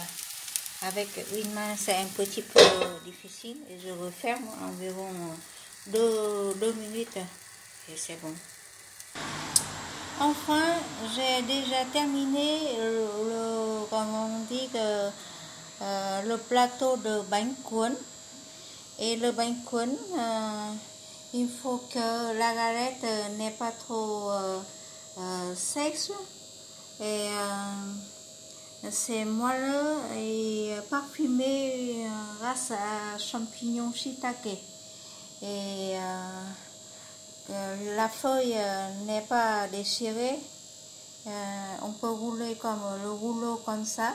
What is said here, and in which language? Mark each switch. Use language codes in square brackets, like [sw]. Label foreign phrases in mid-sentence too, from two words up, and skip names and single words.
[fr] Avec une main c'est un petit peu difficile et je referme environ 2 minutes et c'est bon. Enfin, j'ai déjà terminé le plateau de [vi] bánh cuốn. [fr] Et le [vi] bánh cuốn, [fr] il faut que la galette n'est pas trop sèche. Et c'est moelleux et parfumé grâce à champignons shiitake. Et la feuille n'est pas déchirée, on peut rouler comme le rouleau comme ça.